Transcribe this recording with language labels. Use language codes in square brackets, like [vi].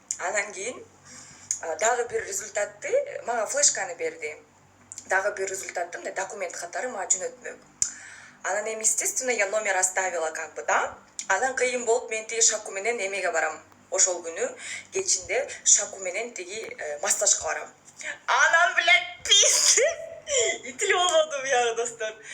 [ky] Анан кийин дагы бир результатты мага флешканы берди. Дагы бир результатты мындай документ катары мага жөнөтмөк. Анан эми, [ru] естественно, я номер оставила как бы, да? [ky] Анан кыйын болуп мен тиги Шаку менен эмеге барам. Ошол күнү кечинде Шаку менен тиги массажга барам. Анан, [ru] блядь, пиздец. [ky] Итилип болбоду буягы, достор.